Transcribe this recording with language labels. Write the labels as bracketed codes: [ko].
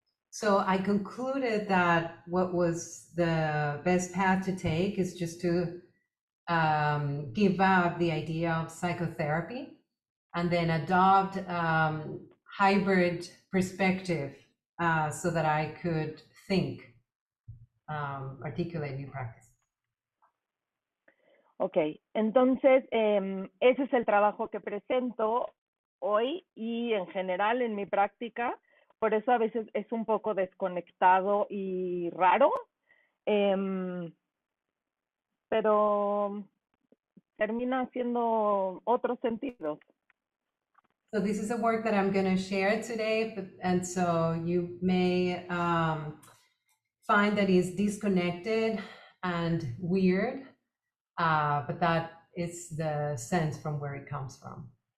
[en] So I concluded that what was the best path to take is just to give up the idea of psychotherapy and then adopt hybrid perspective so that I could think, articulate new practice. [es] Ok, entonces ese es el trabajo que presento hoy y en general en mi práctica, por eso a veces es un poco desconectado y raro, pero termina siendo otros sentidos. [en] So this is a work that I'm going to share today, and so you may find that it's disconnected and weird, but that is the sense from where it comes from.